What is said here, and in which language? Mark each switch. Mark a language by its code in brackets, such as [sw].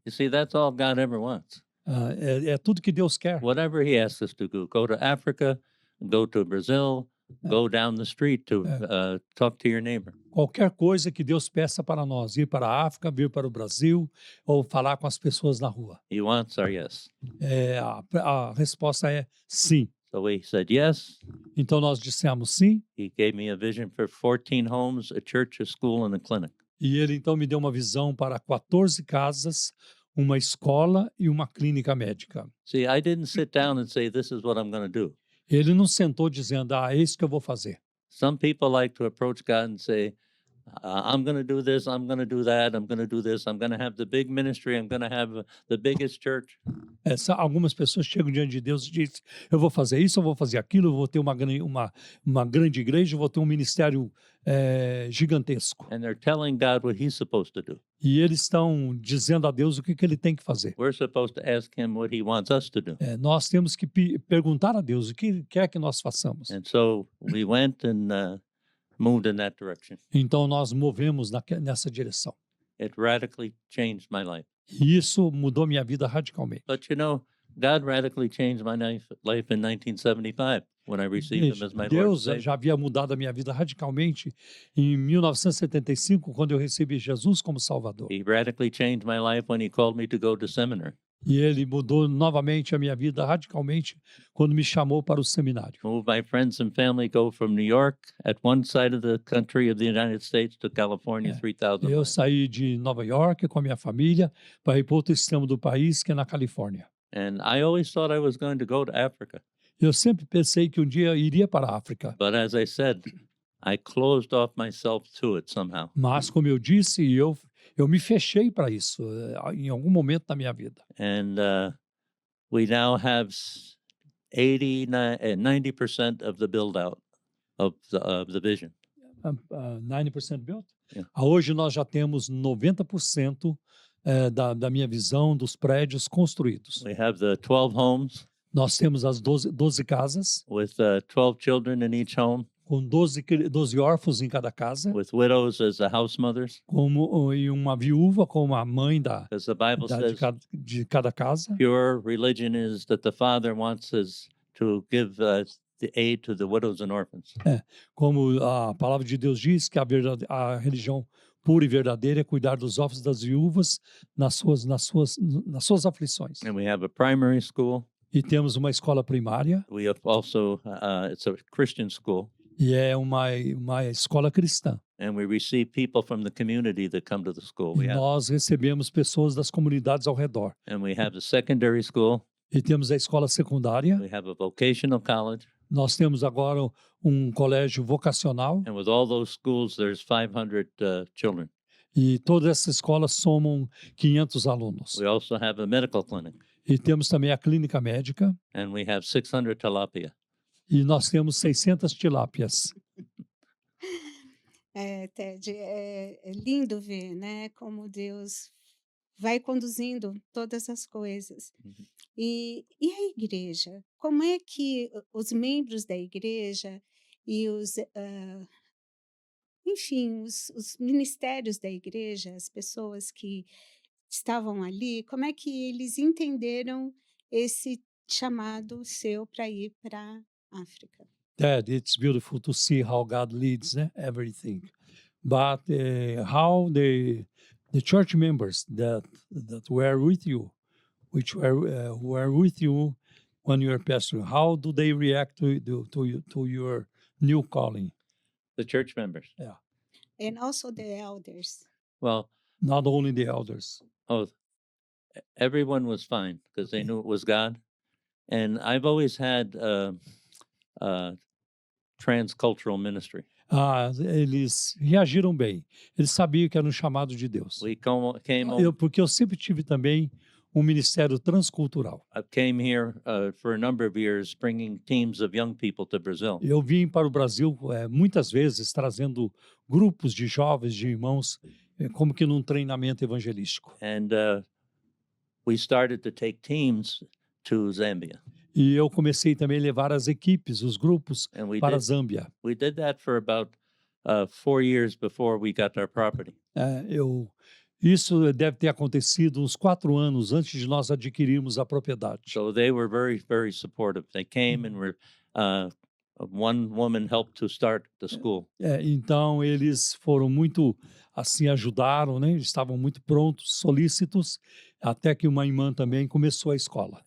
[en] You see, that's all God ever wants. [pt] É tudo que Deus quer. [en] Whatever He asks us to go to Africa, go to Brazil, go down the street to talk to your neighbor. [pt] Qualquer coisa que Deus peça para nós, ir para a África, vir para o Brasil ou falar com as pessoas na rua. [en] He wants our yes. [pt] A resposta é sim. [en] So we said yes. [pt] Então nós dissemos sim, [en] He gave me a vision for 14 homes, a church, a school, and a clinic. [pt] e ele então me deu uma visão para 14 casas, uma escola e uma clínica médica. [en] See, I didn't sit down and say, this is what I'm going to do. [pt] Ele não sentou dizendo, é isso que eu vou fazer. [en] Some people like to approach God and say, I'm going to do this, I'm going to do that, I'm going to do this, I'm going to have the big ministry, I'm going to have the biggest church. [pt] Algumas pessoas chegam diante de Deus e dizem, eu vou fazer isso, eu vou fazer aquilo, eu vou ter uma grande igreja, eu vou ter um ministério gigantesco. [en] And they're telling God what He's supposed to do. [pt] E eles estão dizendo a Deus o que ele tem que fazer. [en] We're supposed to ask Him what He wants us to do. [pt] Nós temos que perguntar a Deus o que ele quer que nós façamos. [en] And so we went and moved in that direction. [pt] Então nós movemos nessa direção. [en] It radically changed my life. [pt] E isso mudou minha vida radicalmente. [en] But you know, God radically changed my life in 1975 when I received Him as my Lord and [pt] Deus [en] Savior. [pt] já havia mudado a minha vida radicalmente em 1975, quando eu recebi Jesus como Salvador. [en] He radically changed my life when He called me to go to seminary. [pt] E ele mudou novamente a minha vida radicalmente quando me chamou para o seminário. [en] Moved my friends and family go from New York at one side of the country of the United States to California, 3,000 [pt] Eu [en] miles. [pt] saí de Nova York com a minha família para ir para outro extremo do país, que é na Califórnia. [en] And I always thought I was going to go to Africa. [pt] Eu sempre pensei que um dia eu iria para a África. [en] But as I said, I closed off myself to it somehow. [pt] Mas, como eu disse, eu me fechei para isso em algum momento da minha vida. [en] And we now have 90% of the build out of the vision. 90% built? Yeah. [pt] Hoje nós já temos 90% da minha visão dos prédios construídos. [en] We have the 12 homes [pt] Nós temos as 12 casas, [en] with 12 children in each home, [pt] com 12 órfãos em cada casa, [en] with widows as the house mothers. [pt] e uma viúva como a mãe [en] Because the Bible says [pt] de cada casa. [en] pure religion is that the Father wants us to give the aid to the widows and orphans. [pt] Como a palavra de Deus diz, que a religião pura e verdadeira é cuidar dos órfãos e das viúvas nas suas aflições. [en] And we have a primary school. [pt] E temos uma escola primária, [en] We have also, it's a Christian school. [pt] e é uma escola cristã. [en] And we receive people from the community that come to the school. [pt] E nós recebemos pessoas das comunidades ao redor. [en] And we have the secondary school. [pt] E temos a escola secundária. [en] We have a vocational college. [pt] Nós temos agora um colégio vocacional. [en] And with all those schools, there's 500 children. [pt] E todas essas escolas somam 500 alunos. [en] We also have a medical clinic, [pt] E temos também a clínica médica [en] and we have 600 tilapia. [pt] e nós temos 600 tilápias. Ted, é lindo ver, né, como Deus vai conduzindo todas as coisas. Uhum. E a igreja? Como é que os membros da igreja e enfim, os ministérios da igreja, as pessoas que estavam ali, como é que eles entenderam esse chamado seu para ir para a África? [en] That it's beautiful to see how God leads everything. But how the church members that were with you, which were with you when you were pastoring, how do they react to your new calling? The church members. Yeah, And also the elders. Well, not only the elders. everyone was fine because they Okay. knew it was God. And I've always had transcultural ministry. [pt] Eles reagiram bem. Eles sabiam que era um chamado de Deus. [en] We came over, [pt] Porque eu sempre tive também um ministério transcultural. [en] I came here for a number of years bringing teams of young people to Brazil. [pt] Eu vim para o Brasil muitas vezes trazendo grupos de jovens, de irmãos, como que num treinamento evangelístico. [en] And we started to take teams to Zambia. [pt] E eu comecei também a levar as equipes, os grupos, [en] And we [pt] para a [en] did, [pt] Zâmbia. [en] we did that for about 4 years before we got our property. [pt] Isso deve ter acontecido uns 4 anos antes de nós adquirirmos a propriedade. [en] So they were very, very supportive. They came and were, one woman helped to start the school. [pt] Então eles foram muito assim, ajudaram, né? Estavam muito prontos, solícitos, até que uma irmã também começou a escola.